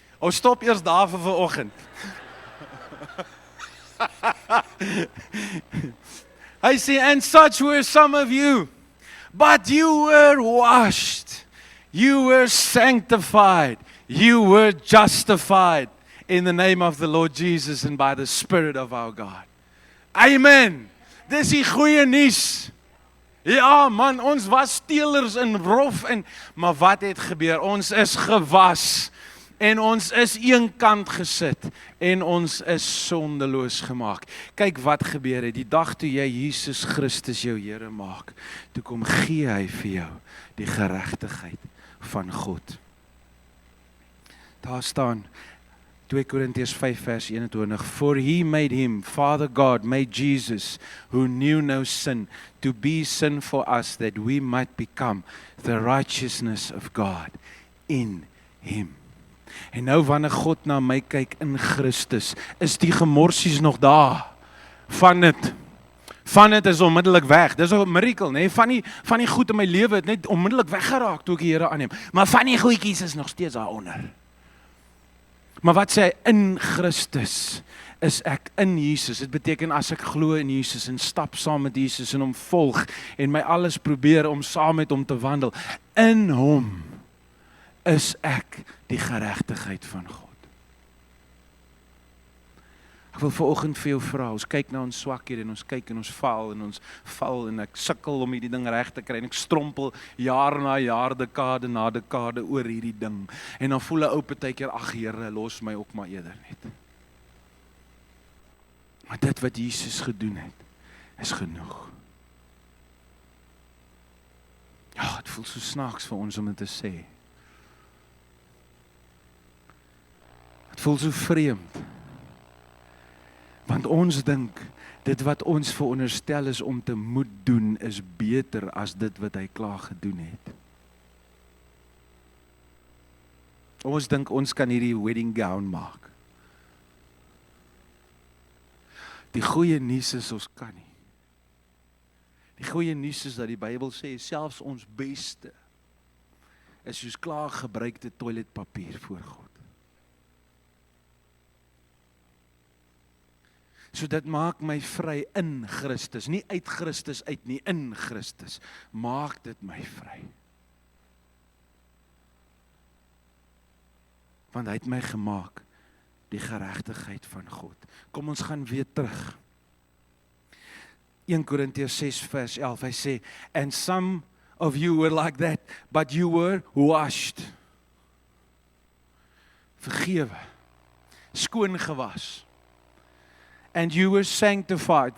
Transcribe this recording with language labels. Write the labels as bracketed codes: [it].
[af] Stop eers daar vir vanoggend. Hy sê, [en] and such were some of you, but you were washed, you were sanctified, you were justified in the name of the Lord Jesus and by the Spirit of our God. [af] Amen. Dis die goeie nuus. Ja man, ons was steelers en rof, maar wat het gebeur? Ons is gewas. En ons is eenkant gesit en ons is sondeloos gemaak. Kyk wat gebeur het, die dag toe jy Jesus Christus jou Here maak, toe kom gee hy vir jou die geregtigheid van God. Daar staan 2 Korintiërs 5 vers 21, [en] for he made him, Father God made Jesus, who knew no sin, to be sin for us, that we might become the righteousness of God in him. [af] En nou wanneer God na my kyk in Christus, is die gemorsies nog daar. Van dit is onmiddellik weg. Dis 'n miracle, nee, van die goed in my lewe het net onmiddellik weggeraak toe ek die Here aanneem. Maar van die goedjies is nog steeds daaronder. Maar wat sê hy? In Christus is ek in Jesus. Dit beteken as ek glo in Jesus en stap saam met Jesus en hom volg en my alles probeer om saam met hom te wandel, in hom is ek die geregtigheid van God. Ek wil vanoggend vir jou vra, ons kyk na ons swakhede en ons kyk en ons val en ek sukkel om hierdie ding reg te kry en ek strompel jaar na jaar, dekade na dekade oor hierdie ding. En dan voel 'n ou partykeer, ag Here, los my ook maar eerder net. Maar dit wat Jesus gedoen het, is genoeg. Ja, dit voel so snaaks vir ons om dit te sê. Het voel so vreemd. Want ons dink dit wat ons veronderstel is om te moet doen, is beter as dit wat hy klaar gedoen het. Ons dink ons kan hierdie wedding gown maak. Die goeie nuus is ons kan nie. Die goeie nuus is dat die Bybel sê, selfs ons beste is soos klaar gebruikte toiletpapier voor God. So dit maak my vry in Christus, nie uit Christus uit nie, in Christus. Maak dit my vry. Want hy het my gemaak, die geregtigheid van God. Kom ons gaan weer terug. 1 Korintiërs 6 vers 11, hy sê, [en] and some of you were like that, but you were washed. [af] Vergewe, skoon gewas. [en] And you were sanctified.